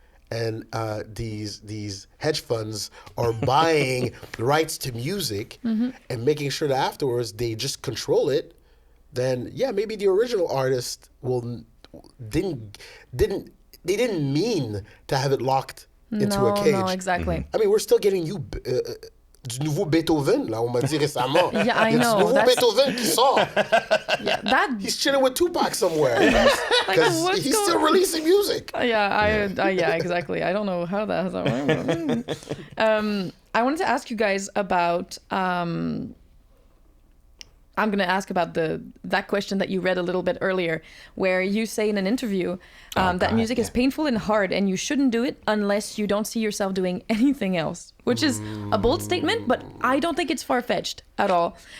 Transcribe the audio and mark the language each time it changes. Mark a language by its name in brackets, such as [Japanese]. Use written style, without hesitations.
[English] And these hedge funds are buying rights to music and making sure that afterwards they just control it. Then maybe the original artist didn't mean to have it locked into a cage. No, exactly. I mean, we're still getting you [French] du nouveau Beethoven, là, on m'a dit récemment. [English] Yeah, I know. [French] Du nouveau Beethoven qui sort. [English] Yeah, He's chilling with Tupac somewhere. Because he's still releasing music. Yeah, exactly. I don't know how that has. I wanted to ask you guys about. I'm going to ask about that question that you read a little bit earlier, where you say in an interview that music is painful and hard, and you shouldn't do it unless you don't see yourself doing anything else, which is a bold statement, but I don't think it's far-fetched at all.